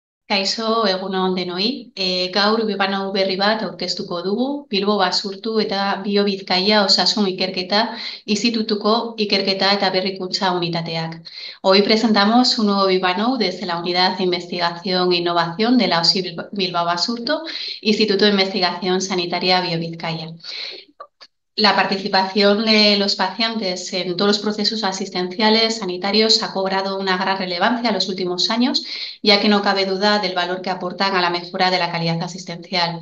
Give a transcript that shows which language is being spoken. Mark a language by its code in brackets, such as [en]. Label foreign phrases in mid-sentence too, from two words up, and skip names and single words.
[eu] Kaixo, egun on denoi. Gaur bibanau berri bat aurkeztuko dugu, Bilbo Basurtu eta Bio Bizkaia Osasun Ikerketa Institutuko Ikerketa eta Berrikuntza Unitateak. [es] Hoy presentamos un nuevo Bilbao desde la Unidad de Investigación e Innovación de la OSI Bilbao Basurto, Instituto de Investigación Sanitaria Bio Bizkaia. La participación de los pacientes en todos los procesos asistenciales sanitarios ha cobrado una gran relevancia en los últimos años, ya que no cabe duda del valor que aportan a la mejora de la calidad asistencial.